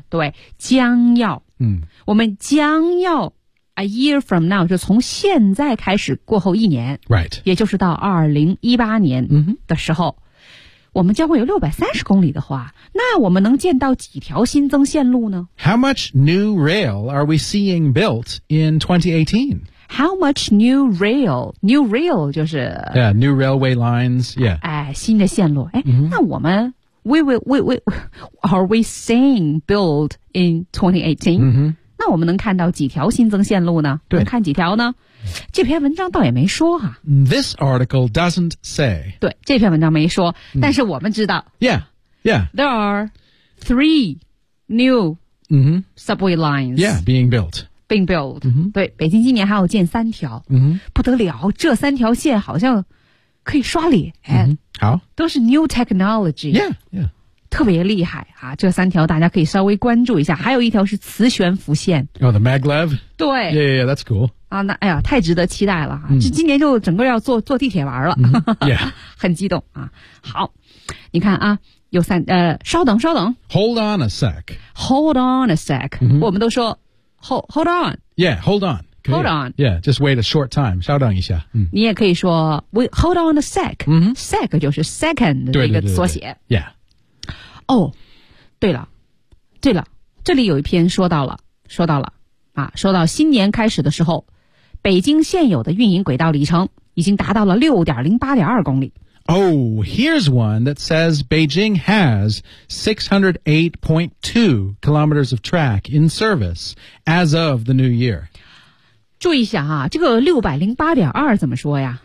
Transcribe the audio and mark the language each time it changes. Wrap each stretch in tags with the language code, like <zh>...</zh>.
<zh>对，将要，嗯、mm. ，我们将要。</zh> <en>A year from now</en> <zh>就从现在开始过后一年</zh> <en>Right</en> <zh>也就是到2018年的时候、 mm-hmm. 我们将会有630公里的话那我们能见到几条新增线路呢</zh> <en>How much new rail are we seeing built in 2018? How much new rail? New rail</en> <zh>就是</zh> <en>Yeah, new railway lines Yeah</en> <zh>哎，新的线路哎、 mm-hmm. 那我们</zh> <en>Are we seeing built in 2018? Mm-hmm.</en> <zh>那我们能看到几条新增线路呢？对，能看几条呢？这篇文章倒也没说哈、啊。 This article doesn't say. 对，这篇文章没说，但是我们知道。</zh> <en>Mm. Yeah, yeah. There are 3 new、 mm-hmm. subway lines. Yeah, being built.、Mm-hmm.</en> <zh>对，北京今年还要建3条。嗯、mm-hmm. ，不得了，这三条线好像可以刷脸。 Mm-hmm. 哎、好，都是</zh> <en>new technology. Yeah, yeah.</en> <zh>特别厉害啊！这三条大家可以稍微关注一下，还有一条是磁悬浮线。</zh> <en>Oh, the maglev.</en> <zh>对</zh> <en>，Yeah, yeah, that's cool.</en> <zh>啊，那哎呀，太值得期待了啊！这、mm. 今年就整个要坐地铁玩了、 mm-hmm.，Yeah，很激动啊。好，你看啊，有三稍等，稍等</zh> <en>，Hold on a sec. Hold on a sec.、 Mm-hmm.</en> <zh>我们都说</zh> <en>hold on. Yeah, hold on. Hold on. Yeah, just wait a short time.</en> <zh>稍等一下。嗯、你也可以说</zh> <en>we hold on a sec.、 Mm-hmm.</en> <zh>Sec 就是 second 的一个缩写。对对对对</zh> <en>yeah.</en> <zh>哦、oh, ，对了，这里有一篇说到了啊，说到新年开始的时候，北京现有的运营轨道里程已经达到了6.08.2公里。</zh> <en>Oh, here's one that says Beijing has 608.2 kilometers of track in service as of the new year.</en> <zh>注意一下啊，这个608.2怎么说呀？</zh>